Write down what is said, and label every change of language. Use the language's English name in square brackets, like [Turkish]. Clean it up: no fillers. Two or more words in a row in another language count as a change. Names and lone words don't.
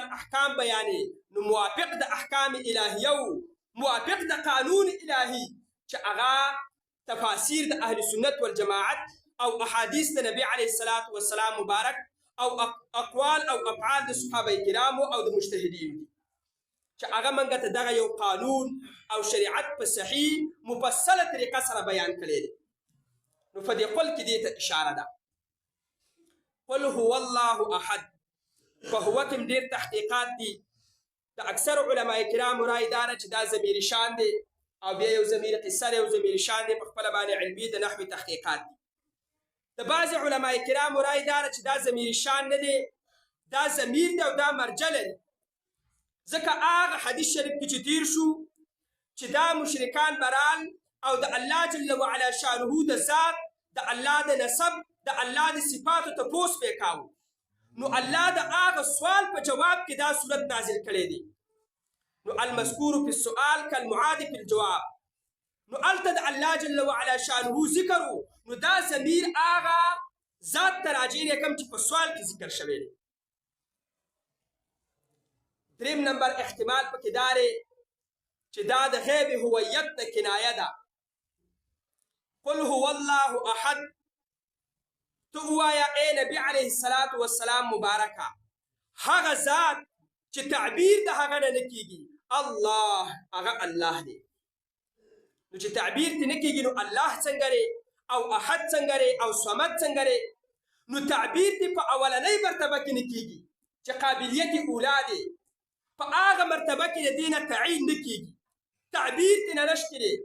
[Pashto] احکام بیانې، نو موافق د احکام الهیه و موافق د قانون الهي چې هغه تفاسیر د اهل سنت والجماعت او احادیث د نبی [Arabic] علیه الصلاة والسلام [Pashto] مبارک او اقوال او افعال د صحابه کرامو او د مجتهدین دي چې هغه موږ ته دغه یو قانون او شریعت په صحیح مفصله طریقه سره بیان کړی دی. نو په دې قول کې دې ته اشاره ده. [Arabic] قل هو الله احد، [Pashto] په هو کې ډېر تحقیقات دي. د اکثر علما کرامو رای داره چې دا ضمیر شان دی او بیا یو ضمیر قصر یو ضمیر شان دی، په خپله باندې علمي د نحوي تحقیقات دي. د بعضې علما کرامو رای داره چې دا ضمیر شان نه دی، دا ضمیر دی او دا مرجع لري. ځکه هغه حدیث شریف کې چې تیر شو چې دا مشرکان برال او د الله [Arabic] جل وعلا [Pashto] شانه د ذات، د الله د نسب، د الله د صفاتو تپوس پې کاوه، نو الله د هغه سوال په جواب کې دا صورت نازل کړی دی. [Arabic] نو المذکور فی السؤال کالمعاد فی الجواب، [Pashto] نو هلته د الله [Arabic] جل وعلا [Pashto] شانه ذکر و، نو دا ضمیر هغه ذات ته راجع دی کوم چې په سوال کې ذکر شوی دی. دریم نمبر احتمال پکې دا دی چې دا د غیب هویت د کنایه ده. [Arabic] قل هو الله احد، [Pashto] تو ووایه ای نبی [Arabic] علیه الصلاة والسلام [Pashto] مبارکه هغه ذات چې تعبیر د هغه نه نه کېږي، الله هغه الله دی. نو چې تعبیر ته نه کېږي نو الله څنګه دی او احد څنګه دی او صمد څنګه دی؟ نو تعبیر دې په اولنۍ مرتبه کې نه کېږي چې قابلیت اولا دی، په هغه مرتبه کې د دې نه تعین نه کېږي، تعبیر دې نه نشته دی.